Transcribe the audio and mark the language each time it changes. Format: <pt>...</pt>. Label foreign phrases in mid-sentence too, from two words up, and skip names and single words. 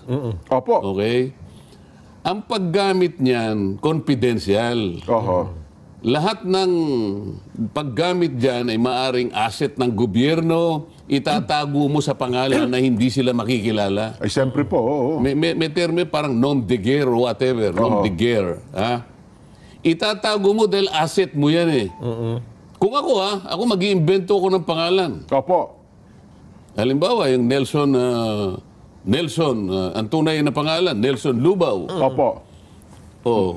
<tl>Opo. Okay? Ang paggamit niyan, confidential. Oho. Lahat ng paggamit dyan ay maaring asset ng gobyerno, itatago mo sa pangalan na hindi sila makikilala. Ay, siyempre po. Oo. May terme parang</tl> <fr>nom de guerre</fr> <en>or whatever.</en> <fr>Nom de guerre.</fr> <tl>Itatago mo dahil asset mo yan eh. Kung ako ako mag-iimbento ko ng pangalan. Opo. Halimbawa, yung Nelson, ang tunay na pangalan, Nelson Lubao. Opo. Oh,</tl>